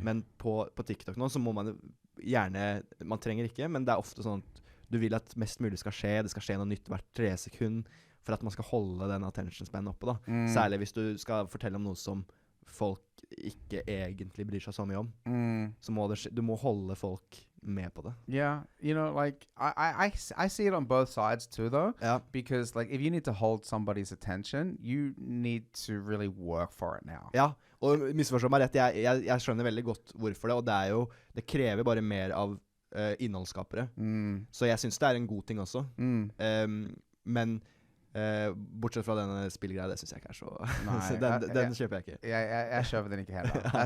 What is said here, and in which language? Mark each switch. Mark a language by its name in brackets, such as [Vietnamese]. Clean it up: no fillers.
[Norwegian] Men på TikTok nå så må man gjerne, man trenger ikke, men det er ofte sånn at du vil at mest mulig skal skje. Det skal skje noe nytt hvert 3 sekunder for at man skal holde den attention span oppe da. Særlig hvis du skal fortelle om noe som folk ikke egentlig bryr seg så mye om. Så må du må holde folk med på det. [English] Yeah, like I see it on both sides too, though. [Norwegian] Ja. [English] Because like if you need to hold somebody's attention, you need to really work for it now. [Norwegian] Ja, og misforstå meg rett, jeg skjønner veldig godt hvorfor det, og det krever bare mer av innholdsskapere. Så jeg synes det er en god ting også. Men bortsett fra denne spillgreia, det synes jeg ikke er så... Nei, den kjøper jeg ikke. Jeg kjøper den ikke heller.